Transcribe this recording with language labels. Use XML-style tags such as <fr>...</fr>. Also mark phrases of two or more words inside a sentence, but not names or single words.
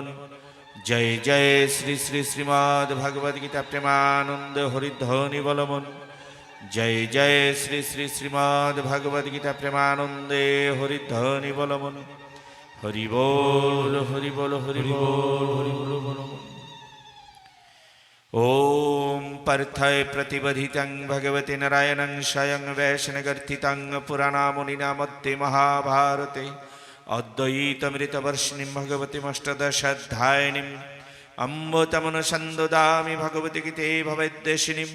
<bn>জয় জয় শ্রী শ্রী শ্রীমদ্ ভাগবত গীতা প্রেমানন্দ হরিধ্বনি বলবন। জয় জয় শ্রী শ্রী শ্রীমদ্ ভাগবত গীতা প্রেমানন্দে হরিধ্বনি বলবন। হরি বল হরি বল হরি বল হরি বল বলবন।</bn> <sa>ओम पार्थाय प्रतिबधितं भगवते नारायणं स्वयं वैष्णवगर्थितं पुराणामुनिना मध्ये महाभारते अद्वैतमृतवर्षिणीं भगवतीमष्टदशाध्यायिनीं अम्बतमनुसन्ददामि भगवति गीते भवद्वेषिणीं।</sa>